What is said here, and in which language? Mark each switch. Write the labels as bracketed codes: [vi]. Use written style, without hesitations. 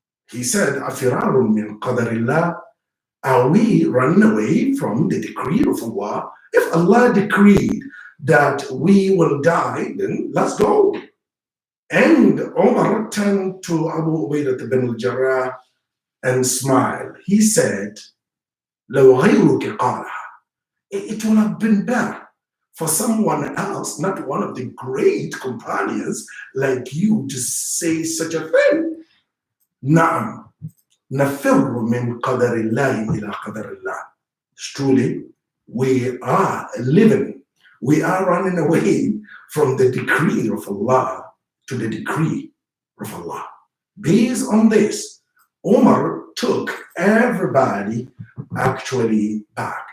[en] He said, [ar] "Afirarun min qadarillah." [en] Are we running away from the decree of Allah? If Allah decreed that we will die, then let's go. And Umar turned to Abu Ubaidah ibn al-Jarrah and smiled. He said, [ar] "لو غيرك قالها." [en] It would have been better for someone else, not one of the great companions like you, to say such a thing. [ar] نعم نفر من قدر الله إلى قدر الله. [en] Truly, we are living, we are running away from the decree of Allah to the decree of Allah. Based on this, Umar took everybody actually back.